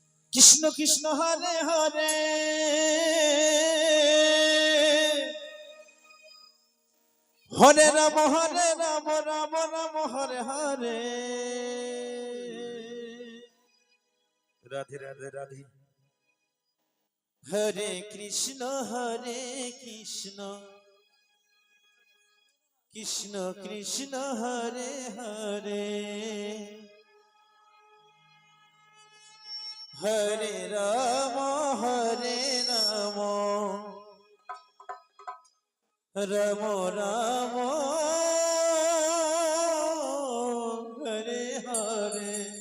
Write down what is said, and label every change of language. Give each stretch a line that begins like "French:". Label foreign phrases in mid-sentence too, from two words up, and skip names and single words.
Sanskrit: কৃষ্ণ কৃষ্ণ হরে হরে হরে রাম রাম রাম হরে হরে রাধে রাধে রাধে হরে কৃষ্ণ কৃষ্ণ কৃষ্ণ হরে হরে হরে রাম রাম রাম হরে হরে